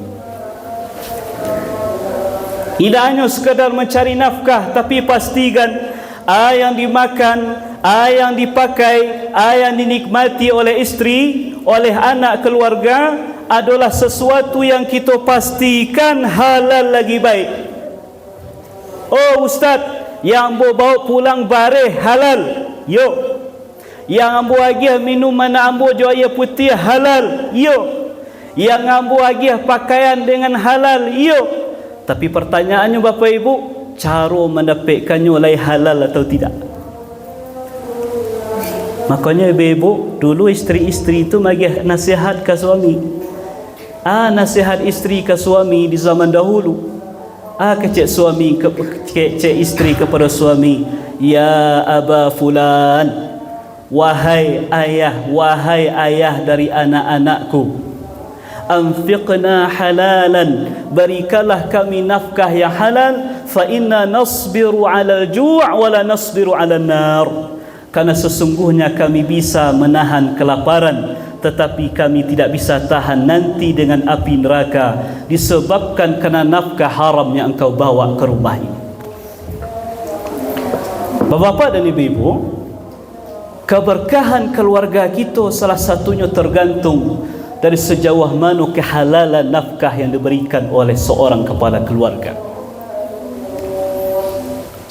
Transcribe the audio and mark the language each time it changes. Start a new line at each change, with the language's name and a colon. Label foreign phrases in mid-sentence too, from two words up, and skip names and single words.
Indonesian: Tidak hanya sekadar mencari nafkah, tapi pastikan yang dimakan, yang dipakai, yang dinikmati oleh istri, oleh anak keluarga adalah sesuatu yang kita pastikan halal lagi baik.
Minangkabau: Oh Ustaz, yang bawa pulang bareh halal, yo. Yang ambo agih minuman ambo jo air putih halal, yo. Yang ambo agih pakaian dengan halal, yo.
Indonesian: Tapi pertanyaannya Bapak Ibu, cara mendapatkannya oleh halal atau tidak? Makanya ibu-ibu, dulu istri-istri itu bagi nasihat ke suami. Nasihat istri ke suami di zaman dahulu. Kecik suami kecik istri kepada suami,
Arabic: يا أبا فلان,
Indonesian: wahai ayah dari anak-anakku,
Arabic: أنفقنا حلالا,
Indonesian: berikanlah kami nafkah yang halal,
Arabic: فإنا نصبر على الجوع ولا نصبر على النار.
Indonesian: Karena sesungguhnya kami bisa menahan kelaparan, tetapi kami tidak bisa tahan nanti dengan api neraka, disebabkan karena nafkah haram yang engkau bawa ke rumah ini. Bapak-bapak dan ibu-ibu, keberkahan keluarga kita salah satunya tergantung dari sejauh mana kehalalan nafkah yang diberikan oleh seorang kepala keluarga.